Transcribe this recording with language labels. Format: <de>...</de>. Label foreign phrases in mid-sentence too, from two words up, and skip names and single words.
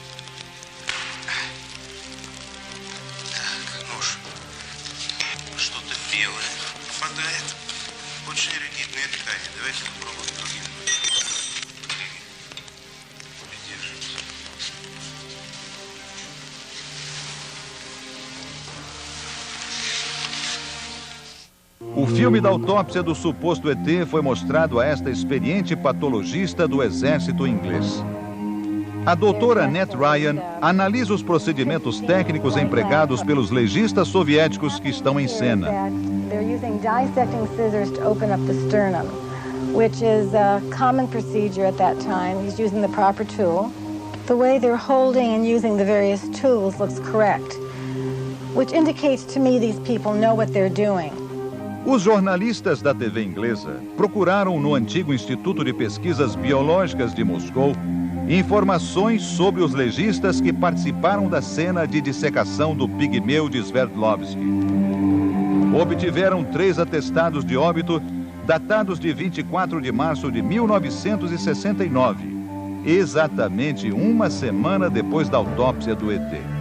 <ru>Так, нож. Что-то белое попадает. Очень ригидные ткани. Давайте попробуем другим. Придерживайся.</ru> <pt>O filme da autópsia do suposto ET foi mostrado a esta experiente patologista do exército inglês. A doutora Annette Ryan analisa os procedimentos técnicos empregados pelos legistas soviéticos que estão em cena.</pt> <en>They're using dissecting scissors to open up the sternum, which is a common procedure at that time. He's using the proper tool. The way they're holding and using the various tools looks correct, which indicates to me these people know what they're doing.</en> <pt>Os jornalistas da TV inglesa procuraram no antigo Instituto de Pesquisas Biológicas de Moscou informações sobre os legistas que participaram da cena de dissecação do pigmeu de Sverdlovsky. Obtiveram 3 atestados de óbito datados de 24 de março de 1969, exatamente uma semana depois da autópsia do ET.</pt>